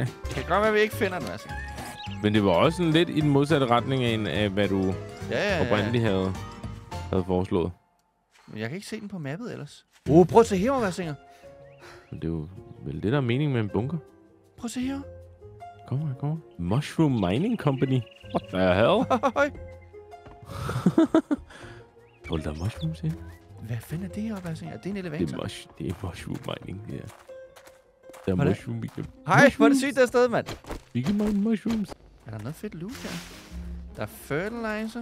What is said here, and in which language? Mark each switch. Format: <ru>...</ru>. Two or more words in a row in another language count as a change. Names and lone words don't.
<da>Det kan godt være, at vi ikke finder den, altså. Men det var også sådan lidt i den modsatte retning af hvad du oprindeligt havde foreslået. Men jeg kan ikke se den på mappet ellers. Prøv at se her, hvad Singer. Men det er jo vel det, der er mening med en bunker. Prøv at se her. Kom her. Mushroom Mining Company.</da> <en>What the hell?</en> <da>Hold der mushrooms her. Hvad fanden er det her, hvad Singer? Er det en elevator? Det er</da> <en>mushroom mining,</en> <da>ja. Der er mushroom. Hej, hvor er det sygt der sted, mand. Vi kan</da> <en>mine mushrooms.</en> <da>Er der noget fedt loot her? Der er fertilizer.</da>